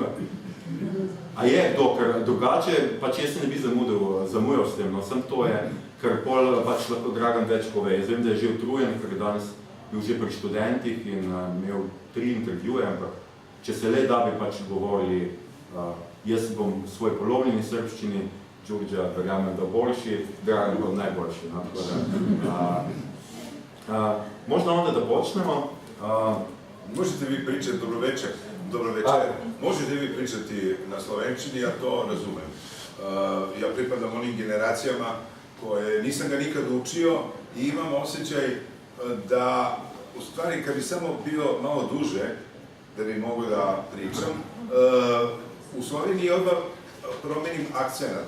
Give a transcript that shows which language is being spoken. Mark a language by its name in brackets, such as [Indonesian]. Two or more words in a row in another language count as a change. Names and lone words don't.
[Slovenian] A je kdo, ker drugače, pač jaz se ne bi zamujal s tem, no sem to je, ker pol pač lahko Dragan več pove. Jaz vem, da je že utrujen, ker je danes bil že pri študentih in imel 3 intervjuje, ampak če se le da bi pač govorili, jaz bom svoj polovljeni srbščini, Đurđa verjamem, da boljši, Dragan bo najboljši. No, [Serbian] možda onda da počnemo. Možete vi pričati, dobro večer, možete vi pričati na slovenčini, ja to razumem. Ja pripadam onim generacijama koje nisam ga nikad učio i imam osjećaj da u stvari kad bi samo bio malo duže da bi mogu da pričam, u Sloveniji odmah promenim akcenat.